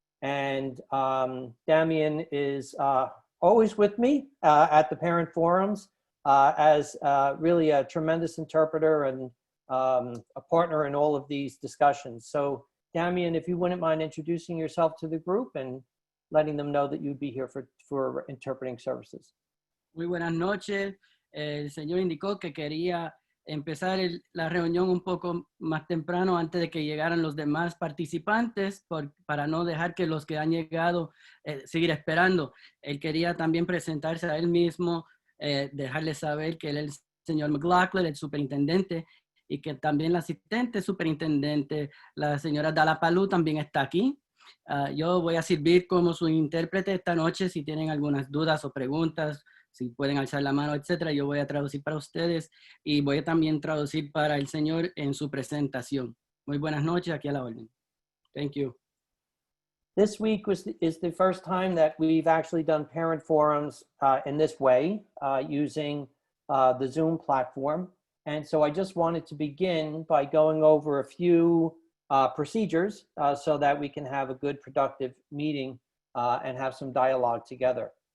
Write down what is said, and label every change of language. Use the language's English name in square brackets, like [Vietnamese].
[English] And Damien is always with me at the parent forums as really a tremendous interpreter and a partner in all of these discussions. So Damien, if you wouldn't mind introducing yourself to the group and letting them know that you'd be here for interpreting services. [Spanish] Muy buenas noches. El señor indicó que quería empezar la reunión un poco más temprano antes de que llegaran los demás participantes para no dejar que los que han llegado seguir esperando. Él quería también presentarse a él mismo, dejarles saber que él es el señor McLaughlin, el superintendente, y que también la asistente superintendente, la señora Dallapaloo, también está aquí. Yo voy a servir como su intérprete esta noche. Si tienen algunas dudas o preguntas, si pueden alzar la mano, etcétera, yo voy a traducir para ustedes y voy a también traducir para el señor en su presentación. Muy buenas noches, aquí a la orden. [English] Thank you. This week is the first time that we've actually done parent forums in this way, using the Zoom platform. And so I just wanted to begin by going over a few procedures so that we can have a good productive meeting and have some dialogue together.